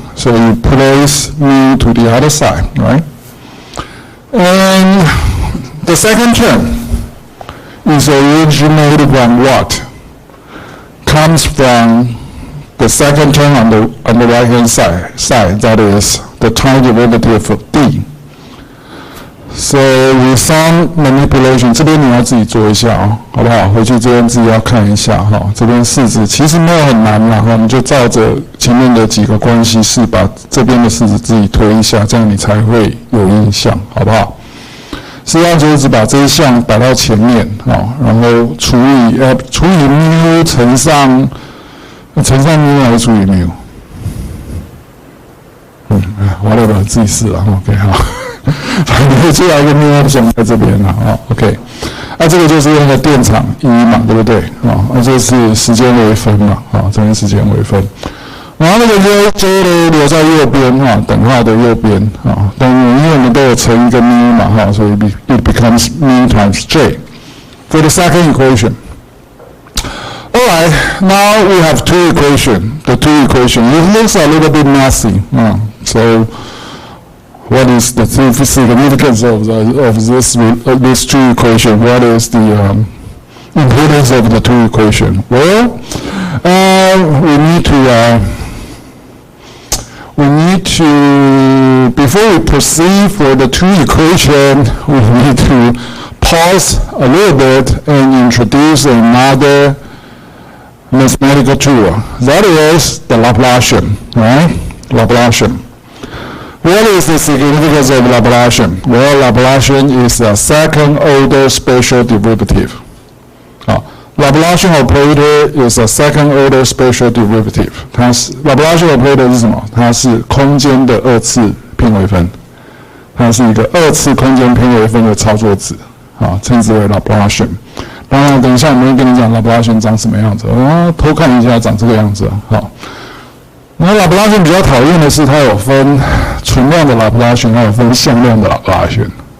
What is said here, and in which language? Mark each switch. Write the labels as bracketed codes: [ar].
[en] So you place mu to the other side, right? And the second term is originated from what? Comes from the second term on the right-hand side, that is the time derivative of D. So with some manipulation, [zh] 这边你要自己做一下哦，好不好？回去这边自己要看一下哈。这边式子其实没有很难啦，哈，你就照着前面的几个关系式，把这边的式子自己推一下，这样你才会有印象，好不好？实际上就是只把这一项摆到前面，然后除以mu乘上mu还是除以mu？ [en] whatever [zh] 自己试了 ，OK 好。反正出来一个 mu option 在这边了，OK。这个就是那个电场 E 嘛，对不对？这是时间微分嘛，这边时间微分。然后那个 J 呢留在右边等号的右边但因为我们都有乘一个 mu 嘛所以 [en] it becomes mu times J for the second equation. Alright, now we have two equations. The two equations. It looks a little bit messy. So what is the significance of this two equations? What is the importance of the two equations? Well, we need to, before we proceed for the two equations, we need to pause a little bit and introduce another mathematical tool. That is the Laplacian, right? Laplacian. What is the significance of Laplacian? Well, Laplacian is a second-order spatial derivative. Laplacian operator is a second-order spatial derivative. [zh] Laplacian operator 是什么？它是空间的二次偏微分，它是一个二次空间偏微分的操作子，称之为 Laplacian。当然，等一下我们会跟你讲 Laplacian 长什么样子，偷看一下长这个样子。那拉普拉线比较讨厌的是，它有分存量的拉普拉线，还有分向量的拉普拉线。